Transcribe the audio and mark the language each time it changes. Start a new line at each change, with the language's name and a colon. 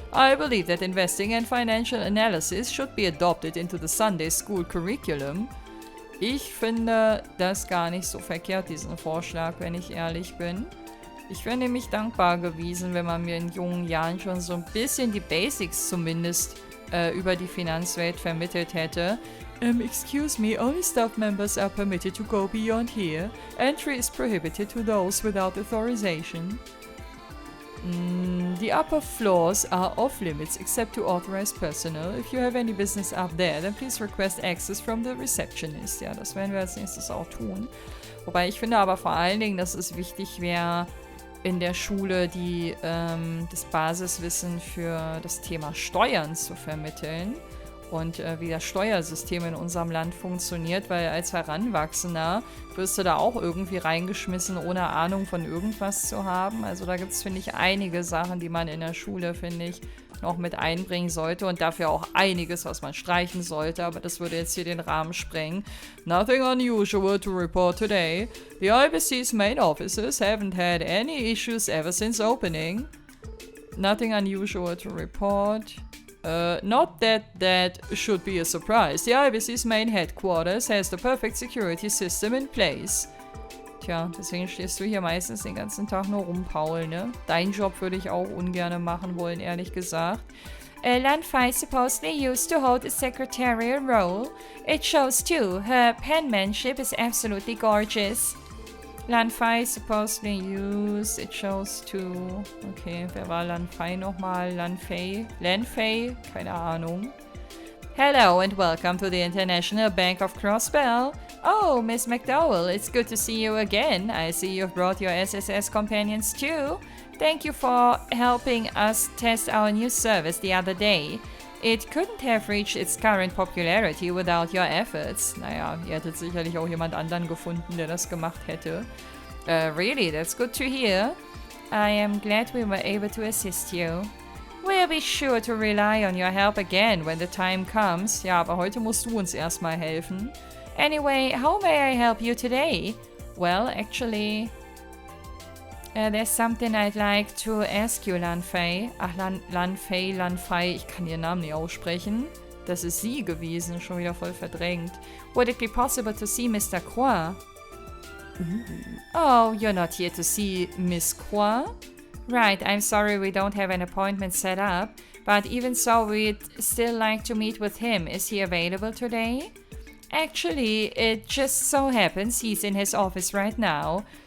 English: I believe that investing and financial analysis should be adopted into the Sunday school curriculum.
German: Ich finde das gar nicht so verkehrt, diesen Vorschlag, wenn ich ehrlich bin. Ich wäre nämlich dankbar gewesen, wenn man mir in jungen Jahren schon so ein bisschen die Basics zumindest über die Finanzwelt vermittelt hätte.
English: Excuse me, only staff members are permitted to go beyond here. Entry is prohibited to those without authorization. The upper floors are off limits except to authorized personnel. If you have any business up there, then please request access from the receptionist.
German: Ja, das werden wir als nächstes auch tun. Wobei ich finde aber vor allen Dingen, dass es wichtig wäre, in der Schule das Basiswissen für das Thema Steuern zu vermitteln. Und wie das Steuersystem in unserem Land funktioniert, weil als Heranwachsender wirst du da auch irgendwie reingeschmissen, ohne Ahnung von irgendwas zu haben. Also da gibt es, finde ich, einige Sachen, die man in der Schule, finde ich, noch mit einbringen sollte und dafür auch einiges, was man streichen sollte, aber das würde jetzt hier den Rahmen sprengen.
English: Nothing unusual to report today. The IBC's main offices haven't had any issues ever since opening. Nothing unusual to report. Not that should be a surprise. The IBC's main headquarters has the perfect security system in place.
German: Tja, deswegen stehst du hier meistens den ganzen Tag nur rum, Paul, ne? Deinen Job würde ich auch ungern machen wollen, ehrlich gesagt.
English: Lanfei supposedly used to hold a secretarial role. It shows too. Her penmanship is absolutely gorgeous. Lanfei supposedly used, it shows too.
German: Okay, wer war Lanfei nochmal? Lanfei? Keine Ahnung.
English: Hello and welcome to the International Bank of Crossbell. Oh, Miss McDowell, it's good to see you again. I see you've brought your SSS companions too. Thank you for helping us test our new service the other day. It couldn't have reached its current popularity without your efforts.
German: Naja, ihr hättet sicherlich auch jemand anderen gefunden, der das gemacht hätte.
English: Really, that's good to hear. I am glad we were able to assist you. We'll be sure to rely on your help again when the time comes.
German: Ja, aber heute musst du uns erstmal helfen.
English: Anyway, how may I help you today? Well, actually, there's something I'd like to ask you, Lanfei.
German: Ach, Lanfei, ich kann ihren Namen nicht aussprechen. Das ist sie gewesen, schon wieder voll verdrängt.
English: Would it be possible to see Mr. Croix? Oh, you're not here to see Miss Croix? Right, I'm sorry we don't have an appointment set up, but even so, we'd still like to meet with him. Is he available today? Actually, it just so happens he's in his office right now.